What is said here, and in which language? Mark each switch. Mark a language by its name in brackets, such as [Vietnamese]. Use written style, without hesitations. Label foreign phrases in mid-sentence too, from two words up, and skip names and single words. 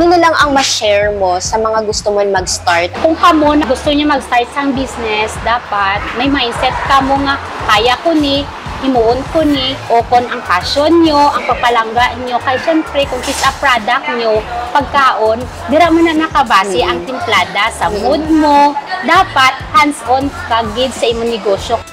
[Filipino] lang ang ma-share mo sa mga gusto mo mag-start? [Hiligaynon] Kung kamo na gusto niyo mag-start sang business, dapat may mindset kamo nga kaya ko ni, himuon ko ni, o kung ang passion nyo, ang papalangga nyo, kaya syempre kung kisa product nyo, pagkaon, dira mo na nakabase ang timplada sa mood mo, dapat hands-on ka gid sa imong negosyo.